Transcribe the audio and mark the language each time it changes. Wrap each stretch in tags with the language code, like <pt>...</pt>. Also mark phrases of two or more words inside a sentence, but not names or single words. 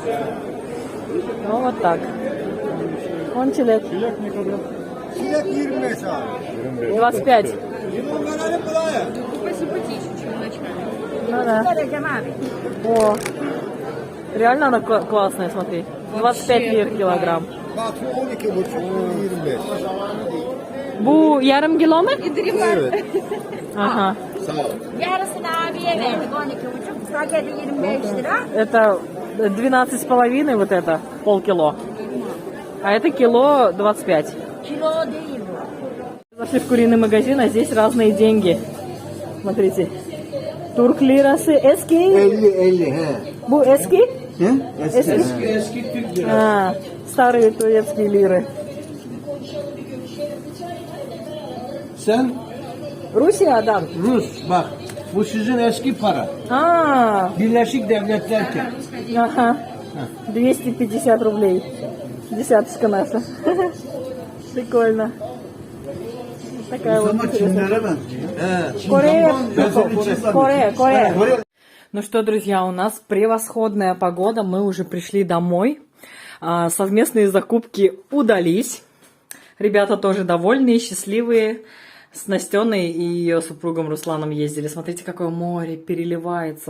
<ru>Ну вот так. Вон челек. 25. Ну да. О, реально она классная, смотри. 25 лир килограмм.</ru> <tr>Bu yarım kilo mu? Evet.</tr> <ru>Ага.</ru> <tr>Sağ ol. Yarısını abiye verdik 12,5. Paketi 25 lira.</tr> <ru>Это 12,5 вот это, полкило. А это кило 25.</ru> <tr>Kilo değil bu.</tr> <ru>Зашли в куриный магазин, а здесь разные деньги. Смотрите.</ru> <tr>Türk lirası. Эски? 50 he. Bu eski? He? Eski.</tr> <ru>А, старые турецкие лиры.</ru> <tr>Sen Rusya'dan. Rus bak. Bu sizin eski para.</tr> <ru>А,</ru> <tr>Birleşik Devletler'ken.</tr> <ru>ага. 250 рублей. Десяточка наша. Прикольно. Такая вот интересная.</ru> <tr>Çinlere benziyor. He.</tr> <ru>Корея.</ru> <tr>Ben seni Çin zannettim.</tr> <ru>Корея. Ну что, друзья, у нас превосходная погода. Мы уже пришли домой. Совместные закупки удались. Ребята тоже довольные, счастливые. С Настеной и ее супругом Русланом ездили. Смотрите, какое море переливается.</ru>